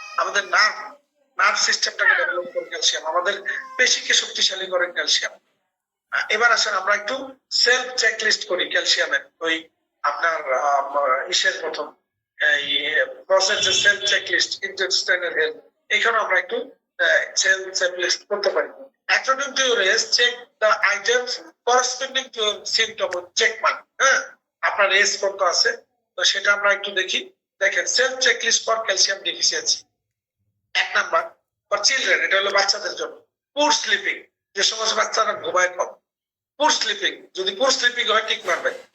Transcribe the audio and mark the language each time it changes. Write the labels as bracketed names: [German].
[Bangla] আমাদের নার্ভ সিস্টেমটাকে ডেভেলপ করে ক্যালসিয়াম, আমাদের পেশিকে শক্তিশালী করে ক্যালসিয়াম। এবার আসেন আমরা একটু সেলফ চেকলিস্ট করি ক্যালসিয়ামের, ওই আপনার ইসের প্রথম এই প্রসেস যে সেলফ চেকলিস্ট ইন্টেস্টাইনাল হেলথ, এখানে আমরা একটু সেলফ চেকলিস্ট করতে পারি। [English] According to your age, check the items corresponding to your symptom, check mark। [Bangla] হ্যাঁ, আপনার এজ কত আছে, তো সেটা আমরা একটু দেখি। দেখেন self checklist for calcium deficiency. 1 number for children, এটা হলো বাচ্চাদের জন্য। পুর স্লিপিং, যে সমস্ত বাচ্চারা ঘুমায় কম, পুর স্লিপিং, যদি পুর স্লিপিং হয় ঠিক মারবে।